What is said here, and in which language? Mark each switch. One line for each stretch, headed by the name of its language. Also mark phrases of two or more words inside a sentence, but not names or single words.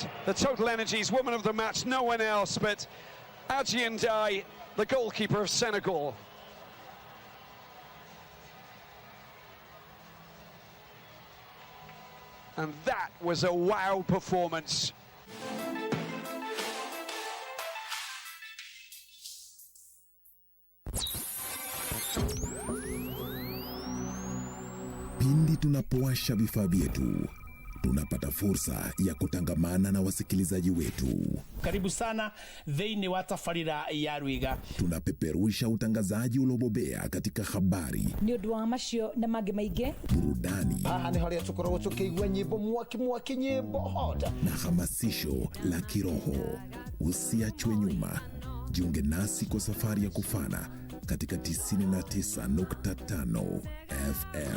English: The Total Energies woman of the match, no one else but Aji Ndiaye, the goalkeeper of Senegal. And that was a wow performance.
Swahili: Pindi tunapowasha vifaa vyetu, tunapata fursa ya kutangamana na wasikilizaji wetu. Karibu sana
Kikuyu: thĩinĩ wa tabarĩra ya Rwiga.
Swahili: Tunapeperusha utangazaji uliobobea katika habari,
Kikuyu: nĩ ũndũ wa macio na mangĩ maingĩ,
Swahili: burudani,
Kikuyu: haha nĩ harĩa tũkoragwo tũkĩigua nyĩmbo mwaki nyĩmbo hota
Swahili: na hamasisho la kiroho. Usiachwe nyuma, Jiunge nasi kwa safari ya kufana katika 99.5 FM.